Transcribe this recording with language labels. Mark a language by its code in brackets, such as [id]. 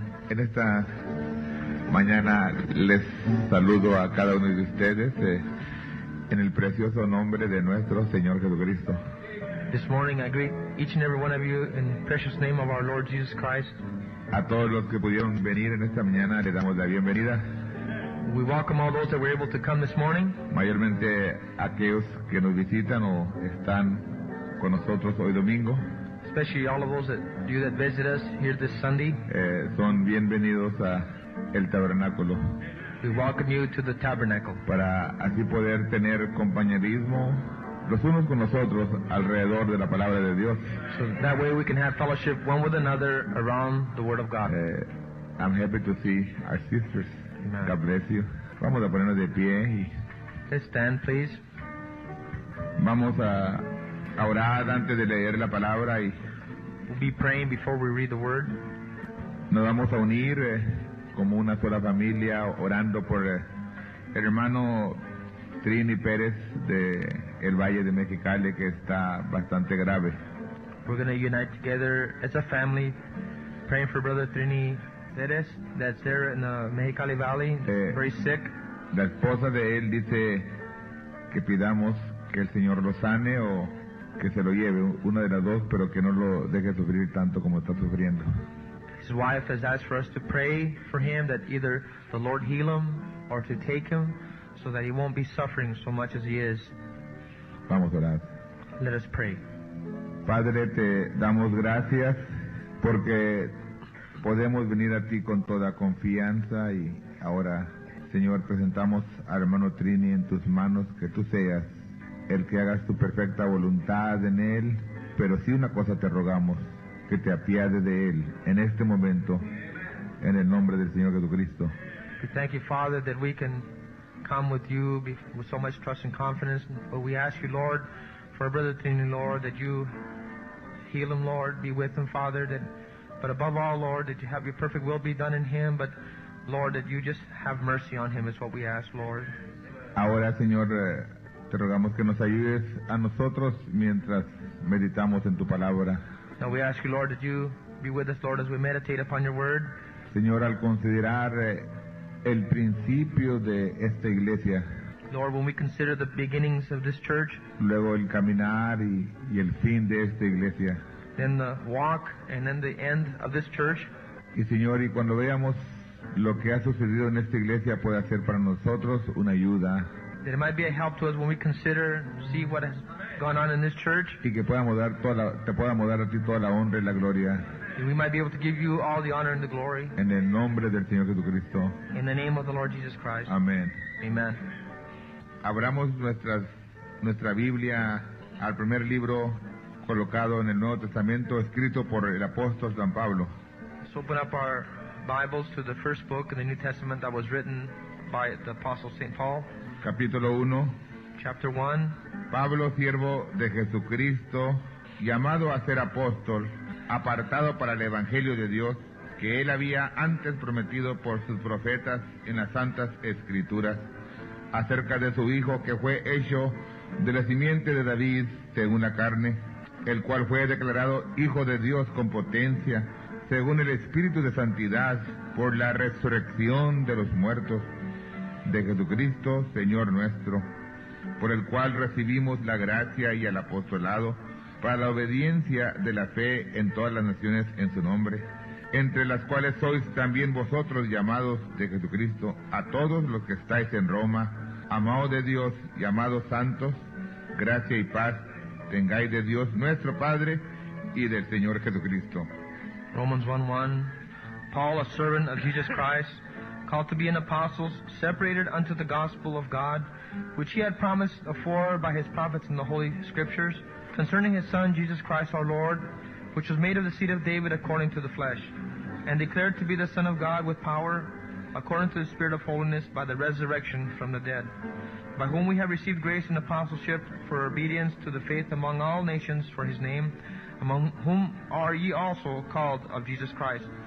[es] En esta mañana les saludo a cada uno de ustedes en el precioso nombre de nuestro Señor Jesucristo. [en] This morning I greet each and every one of you in the precious name of our Lord Jesus Christ. [es] A todos los que pudieron venir en esta mañana les damos la bienvenida. [en] We welcome all those that were able to come this morning, [es] Mayormente aquellos que nos visitan o están con nosotros hoy domingo. [en] especially all of those that you that visit us here this Sunday. [es] Son bienvenidos a el tabernáculo [en] We welcome you to the tabernacle, [es] para así poder tener compañerismo los unos con los otros alrededor de la palabra de Dios. [en] so that way we can have fellowship one with another around the Word of God. I'm happy to see our sisters. Amen. God bless you. [es] Vamos a ponernos de pie y [en] Let's stand, please. [es] vamos a orar antes de leer la palabra y [en] We'll be praying before we read the Word. [es] nos vamos a unir como una sola familia orando por el hermano Trini Pérez de el Valle de Mexicali, que está bastante grave. [en] We're going to unite together as a family, praying for Brother Trini Perez that's there in the Mexicali Valley, very sick. [es] La esposa de él dice que pidamos que el Señor lo sane o que se lo lleve, una de las dos, pero que no lo deje sufrir tanto como está sufriendo. [en] His wife has asked for us to pray for him that either the Lord heal him or to take him so that he won't be suffering so much as he is. [es] Vamos a orar. [en] Let us pray. [es] Padre, te damos gracias porque podemos venir a ti con toda confianza y ahora, Señor, presentamos al hermano Trini en tus manos, que tú seas el que hagas tu perfecta voluntad en él, pero sí una cosa te rogamos, que te apiades de él en este momento, en el nombre del Señor Jesucristo. [en] We thank you, Father, that we can come with you with so much trust and confidence. But we ask you, Lord, for our brother Trini, Lord, that you heal him, Lord, be with him, Father, but above all, Lord, that you have your perfect will be done in him, but Lord, that you just have mercy on him is what we ask, Lord. [es] Ahora, Señor, te rogamos que nos ayudes a nosotros mientras meditamos en tu palabra. [en] Now we ask you, Lord, that you be with us, Lord, as we meditate upon your word. [es] Señor, al considerar el principio de esta iglesia, [en] Lord, when we consider the beginnings of this church, [es] luego el caminar y el fin de esta iglesia, [en] then the walk, and then the end of this church, [es] y Señor, y cuando veamos lo que ha sucedido en esta iglesia, puede ser para nosotros una ayuda, [en] that it might be a help to us when we consider, see what has gone on in this church, [es] y que te podamos dar a ti toda la honra y la gloria, [en] and we might be able to give you all the honor and the glory [es] en el nombre del Señor Jesucristo. [en] in the name of the Lord Jesus Christ. [es] Amén. [en] Amen. [es] Abramos nuestra Biblia al primer libro colocado en el Nuevo Testamento, escrito por el apóstol San Pablo. [en] Let's open up our Bibles to the first book in the New Testament that was written by the Apostle St. Paul, [es] Capítulo 1. [en] chapter 1. [es] Pablo, siervo de Jesucristo, llamado a ser apóstol, apartado para el Evangelio de Dios, que él había antes prometido por sus profetas en las Santas Escrituras, acerca de su Hijo, que fue hecho de la simiente de David según la carne, el cual fue declarado Hijo de Dios con potencia, según el Espíritu de Santidad, por la resurrección de los muertos, de Jesucristo, Señor nuestro, por el cual recibimos la gracia y el apostolado para la obediencia de la fe en todas las naciones en su nombre, entre las cuales sois también vosotros llamados de Jesucristo, a todos los que estáis en Roma, amados de Dios y amados santos, gracia y paz tengáis de Dios nuestro Padre y del Señor Jesucristo. [en] Romans 1:1. Paul, a servant of Jesus Christ, called to be an apostle, separated unto the gospel of God, which he had promised afore by his prophets in the Holy Scriptures, concerning his Son, Jesus Christ our Lord, which was made of the seed of David according to the flesh, and declared to be the Son of God with power, according to the Spirit of holiness, by the resurrection from the dead, by whom we have received grace and apostleship for obedience to the faith among all nations for his name, among whom are ye also called of Jesus Christ.